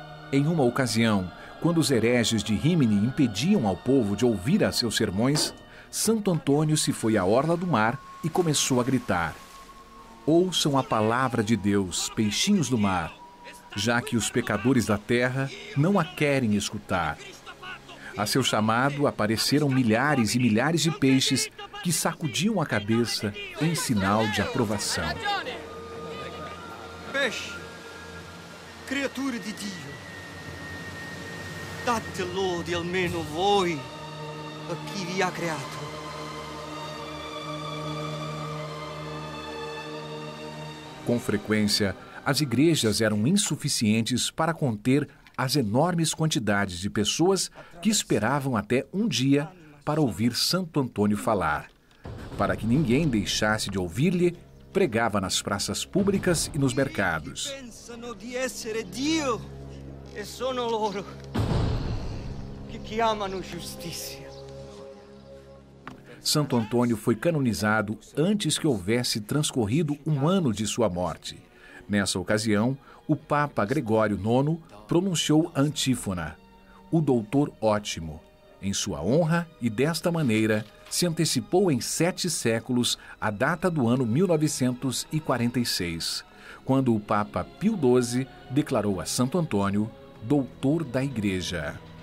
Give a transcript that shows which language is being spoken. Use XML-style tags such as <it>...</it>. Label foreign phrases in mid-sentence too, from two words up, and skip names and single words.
<pt>Em uma ocasião, quando os hereges de Rímini impediam ao povo de ouvir a seus sermões, Santo Antônio se foi à orla do mar e começou a gritar: ouçam a palavra de Deus, peixinhos do mar, já que os pecadores da terra não a querem escutar. A seu chamado apareceram milhares e milhares de peixes que sacudiam a cabeça em sinal de aprovação.</pt> <it>Peixe, criatura de Dio, date lode almeno voi a chi vi ha creato.</it> <pt>Com frequência, as igrejas eram insuficientes para conter as enormes quantidades de pessoas que esperavam até um dia para ouvir Santo Antônio falar. Para que ninguém deixasse de ouvir-lhe, pregava nas praças públicas e nos mercados.</pt> <it>Pensano di essere Dio e sono loro che chiamano giustizia.</it> <pt>Santo Antônio foi canonizado antes que houvesse transcorrido um ano de sua morte. Nessa ocasião, o Papa Gregório IX pronunciou a antífona, o doutor ótimo, em sua honra, e desta maneira se antecipou em 7 séculos a data do ano 1946, quando o Papa Pio XII declarou a Santo Antônio doutor da Igreja.</pt>